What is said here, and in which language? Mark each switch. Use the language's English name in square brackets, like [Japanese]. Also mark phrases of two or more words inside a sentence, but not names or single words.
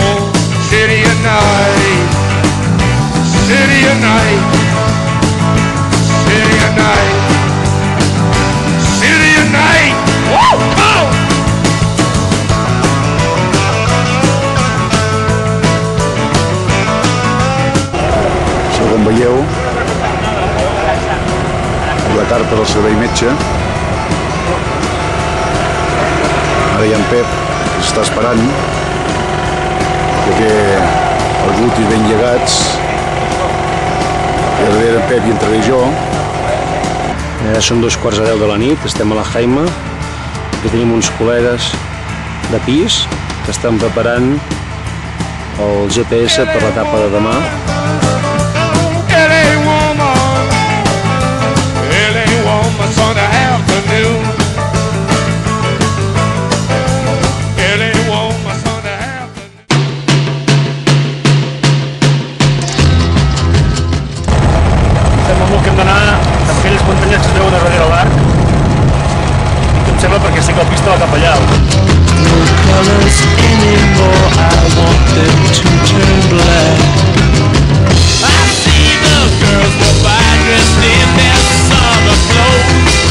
[English] City of night, city of night, city of night, city of night. Woo! Oh! [Catalan] Com veieu, la carta del servei metge. Ara hi ha en Pep, que s'està esperant, que té els glútis ben llegats. I darrere en Pep hi entraré jo. Són 2:15 de la nit, estem a la Jaima. Aquí tenim uns col·legues de pis que estan preparant el GPS per l'etapa de demà. [English] Sunday afternoon. Early warm Sunday afternoon. [Catalan] Sembla molt que hem d'anar amb aquelles muntanyes que es veuen a darrere l'arc. I em sembla perquè sé que el pista va cap allà. [English] No colors anymore, I want them to turn black. I see the girls go by dressed in their summer clothes.